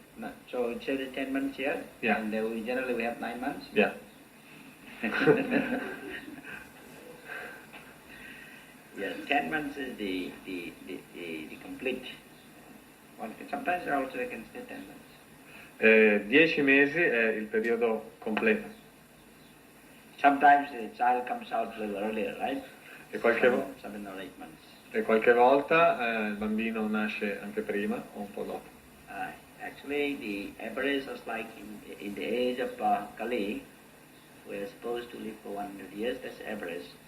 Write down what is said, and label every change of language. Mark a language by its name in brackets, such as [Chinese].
[English] No. So it says 10 months here, Yeah. and generally we have 9 months. Yeah. Yes, 10 months is the complete one. Sometimes also they can stay 10 months. [Italian] 10 mesi è il periodo completo. [English] Sometimes the child comes out a little earlier, right? [Italian] E qualche, [English] 7 or 8 months. [Italian] e qualche volta il bambino nasce anche prima o un po' dopo. [English] Actually, the average was like in the age of Kali, we are supposed to live for 100 years. That's average.